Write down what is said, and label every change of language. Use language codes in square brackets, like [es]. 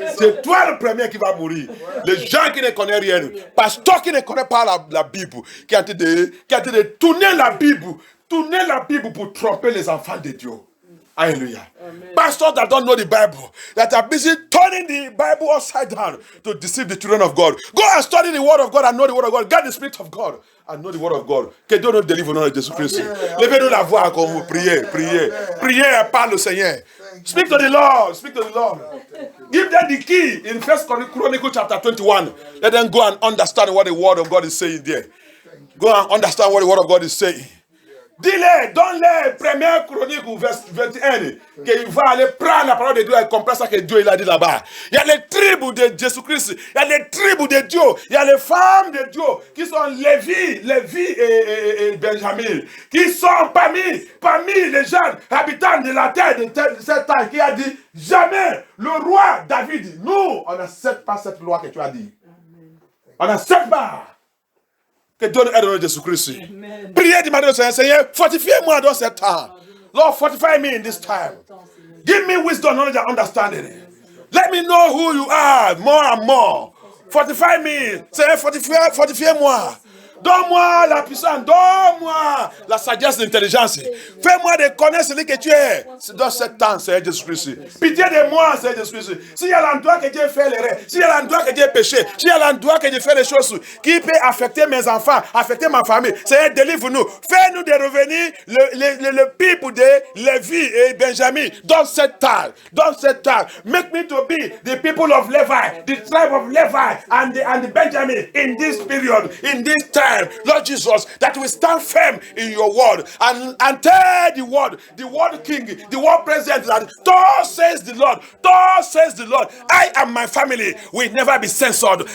[fr] C'est toi le premier qui va mourir. Les gens qui ne connaissent rien, pasteur qui ne connaît pas la Bible, qui a été de tourner la Bible pour tromper les enfants de Dieu. Hallelujah. Amen. [en] Pastors that don't know the Bible, that are busy turning the Bible upside down to deceive the children of God. Go and study the Word of God and know the Word of God. Get the Spirit of God and know the Word of God. [fr] Que Dieu nous délivre au nom de Jésus-Christ. Levez-nous la voix comme vous priez. Priez et parle au Seigneur. [en] Speak to the Lord. Give them the key in 1 Chronicles chapter 21. Let them go and understand what the Word of God is saying there. Go and understand what the Word of God is saying. [fr] Dis-les, donne-les, 1 Chronique, verset 21, qu'il va aller prendre la parole de Dieu et comprendre ça que Dieu il a dit là-bas. Il y a les tribus de Jésus-Christ, il y a les tribus de Dieu, il y a les femmes de Dieu qui sont Lévi et Benjamin, qui sont parmi les gens habitants de la terre de cette terre, qui a dit, jamais le roi David, nous, on n'accepte pas cette loi que tu as dit. On n'accepte pas. Que Dieu nous aide au nom de Jésus-Christ. Priez, demandez au Seigneur, fortifie-moi dans ce temps. [en] Lord, fortify me in this time. Give me wisdom, knowledge, and understanding. Let me know who you are more and more. Fortify me. [fr] Seigneur, fortifiez-moi. Donne-moi la puissance, donne-moi la sagesse, l'intelligence. Fais-moi de connaître celui que tu es dans ce temps, Seigneur Jésus-Christ. Pitié de moi, Seigneur Jésus-Christ. S'il y a l'endroit que Dieu fait l'erreur, s'il y a l'endroit que Dieu péché, s'il y a l'endroit que Dieu fait les choses qui peut affecter mes enfants, affecter ma famille, Seigneur, délivre-nous. Fais-nous de revenir le people de Lévi et Benjamin dans cette terre. [en] Make me to be the people of Levi, the tribe of Levi and the Benjamin in this period, in this time. Lord Jesus, that we stand firm in your word and tell the word king, the word president, that thus says the Lord, I and my family will never be censored.